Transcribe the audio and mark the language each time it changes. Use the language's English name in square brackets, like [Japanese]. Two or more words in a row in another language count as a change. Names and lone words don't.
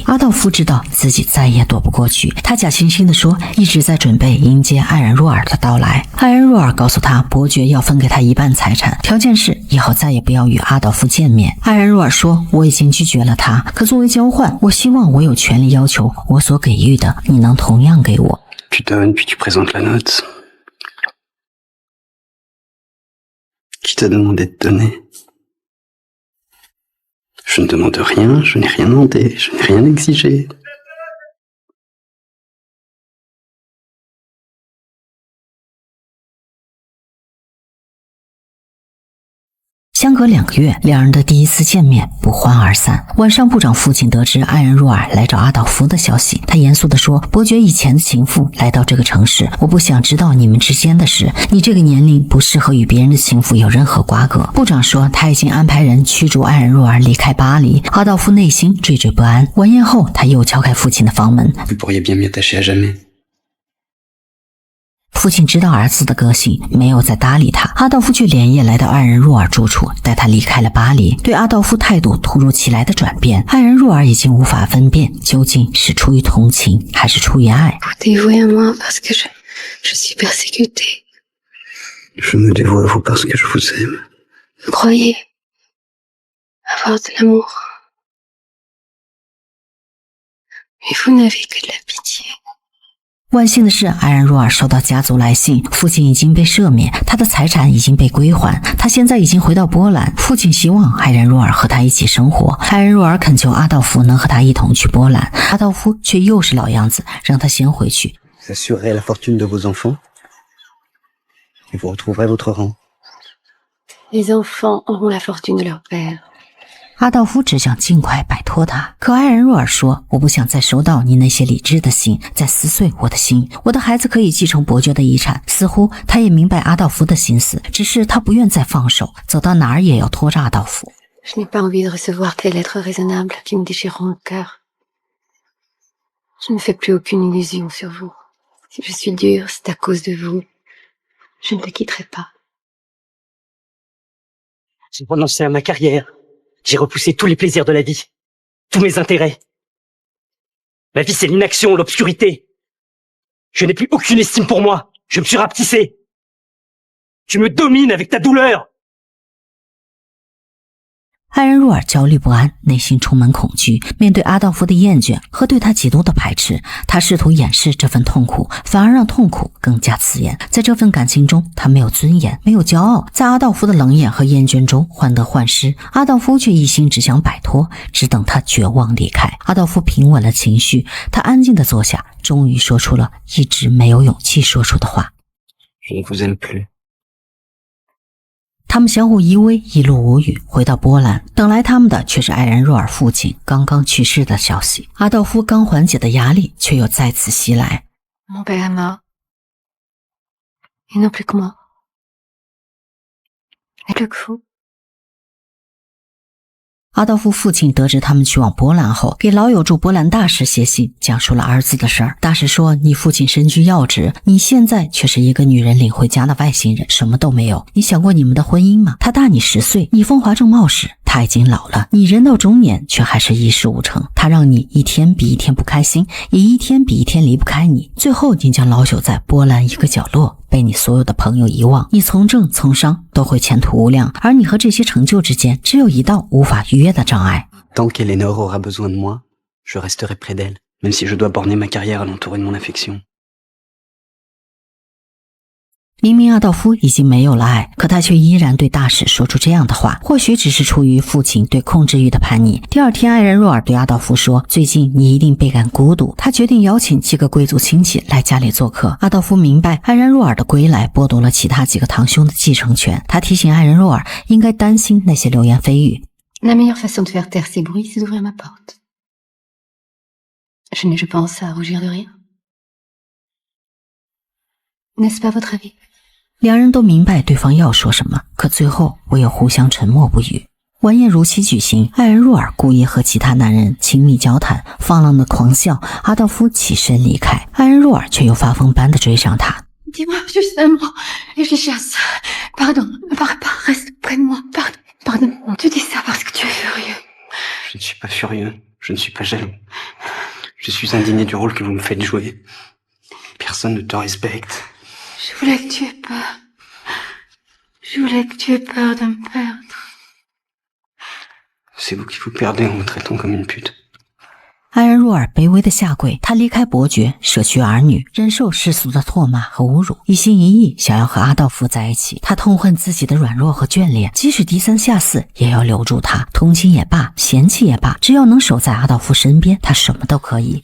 [Chinese] 阿道夫知道自己再也躲不过去，他假惺惺地说一直在准备迎接艾然若尔的到来。艾然若尔告诉他，伯爵要分给他1半财产，条件是以后再也不要与阿道夫见面。艾然若尔说我已经拒绝了他，可作为交换，我希望我有权利要求我所给予的你能同样给我。 [French] Tu donnes, puis tu présentes la note. Qui t'a demandé de donner? Je ne demande rien, je n'ai rien demandé, je n'ai rien exigé. [Chinese] 相隔2个月，两人的第一次见面不欢而散。晚上，部长父亲得知艾然若尔来找阿道夫的消息，他严肃地说：“伯爵以前的情妇来到这个城市，我不想知道你们之间的事。你这个年龄不适合与别人的情妇有任何瓜葛。” 部长说他已经安排人驱逐艾然若尔离开巴黎。阿道夫内心惴惴不安。晚宴后，他又敲开父亲的房门。 [French] Vous pourriez bien m'y attacher à jamais. [Chinese] 父父亲知道儿子的个性，没有再搭理他。阿道夫却连夜来到爱人若尔住处，带他离开了巴黎。对阿道夫态度突如其来的转变，爱人若尔已经无法分辨究竟是出于同情还是出于爱。 [French] Dévouez à moi parce que je suis persécutée. Je me dévoue à vous parce que je vous aime. Vous croyez avoir de l'amour, mais vous n'avez que de la pitié. [Chinese] 万幸的是，爱人若尔收到家族来信，父亲已经被赦免，他的财产已经被归还，他现在已经回到波兰。父亲希望爱人若尔和他一起生活，爱人若尔恳求阿道夫能和他一同去波兰，阿道夫却又是老样子，让他先回去。 [French] Vous assurerez la fortune de vos enfants et vous retrouverez votre rang. Les enfants auront la fortune de leur père. [Chinese] 阿道夫只想尽快摆脱他，可爱人若尔说：“我不想再收到你那些理智的信，再撕碎我的心。我的孩子可以继承伯爵的遗产。”似乎他也明白阿道夫的心思，只是他不愿再放手，走到哪儿也要拖着阿道夫。 [French] Je n'ai pas envie de recevoir tes lettres raisonnables qui me déchireront le cœur. Je ne fais plus aucune illusion sur vous. Si je suis dure, c'est à cause de vous. Je ne te quitterai pas. J'ai renoncé à ma carrière.J'ai repoussé tous les plaisirs de la vie, tous mes intérêts. La vie, c'est l'inaction, l'obscurité. Je n'ai plus aucune estime pour moi. Je me suis rapetissé. Tu me domines avec ta douleur. [Chinese] 爱人若尔焦虑不安，内心充满恐惧。面对阿道夫的厌倦和对他极度的排斥，他试图掩饰这份痛苦，反而让痛苦更加刺眼。在这份感情中，他没有尊严，没有骄傲，在阿道夫的冷眼和厌倦中患得患失。阿道夫却一心只想摆脱，只等他绝望离开。阿道夫平稳了情绪，他安静地坐下，终于说出了一直没有勇气说出的话。 [French] Je ne vous aime plus. [Chinese] 他们相互依偎，一路无语，回到波兰。等来他们的却是爱人若尔父亲刚刚去世的消息。阿道夫刚缓解的压力却又再次袭来。 [French] Mon père est mort. Il n'a plus que moi. Et plus que vous. [Chinese] 阿道夫父亲得知他们去往波兰后，给老友驻波兰大使写信，讲述了儿子的事儿。大使说：“你父亲身居要职，你现在却是一个女人领回家的外星人，什么都没有。你想过你们的婚姻吗？他大你10岁，你风华正茂时，他已经老了，你人到中年却还是一事无成。他让你一天比一天不开心，也一天比一天离不开你。最后，你将老朽在波兰一个角落。”被你所有的朋友遗忘，你从政从商都会前途无量，而你和这些成就之间只有一道无法逾越的障碍。 [French] Tant qu'Eleanor aura besoin de moi, je resterai près d'elle, même si je dois borner ma carrière à l'entourer de mon affection. [Chinese] 明明阿道夫已经没有了爱，可他却依然对大使说出这样的话，或许只是出于父亲对控制欲的叛逆。第二天，爱人若尔对阿道夫说：“最近你一定倍感孤独。” 他决定邀请几个贵族亲戚来家里做客。阿道夫明白爱人若尔的归来剥夺了其他几个堂兄的继承权，他提醒爱人若尔应该担心那些流言蜚语。 [French] La meilleure façon de faire taire ces bruits, c'est d'ouvrir ma porte. Je n'ai, je pense, à rougir de rien. N'est-ce pas votre avis? [Chinese] 两人都明白对方要说什么，可最后唯有互相沉默不语。晚宴如期举行，爱人若尔故意和其他男人亲密交谈，放浪的狂笑。阿道夫起身离开，爱人若尔却又发疯般的追上他。 [French] Dis-moi juste un mot et je chasse. Pardon, reste près de moi. Pardon. Tu dis ça parce que tu es furieux. Je ne suis pas furieux, je ne suis pas jaloux. Je suis indigné du rôle que vous me faites jouer. Personne ne te respecte. Je voulais que tu aies peur. Je voulais que tu aies peur de me perdre. C'est vous qui vous perdez en me traitant comme une pute. [Chinese] 爱人若尔卑微的下跪，他离开伯爵，舍去儿女，忍受世俗的唾骂和侮辱，一心一意想要和阿道夫在一起。他痛恨自己的软弱和眷恋，即使低三下四也要留住他。同情也罢，嫌弃也罢，只要能守在阿道夫身边，他什么都可以。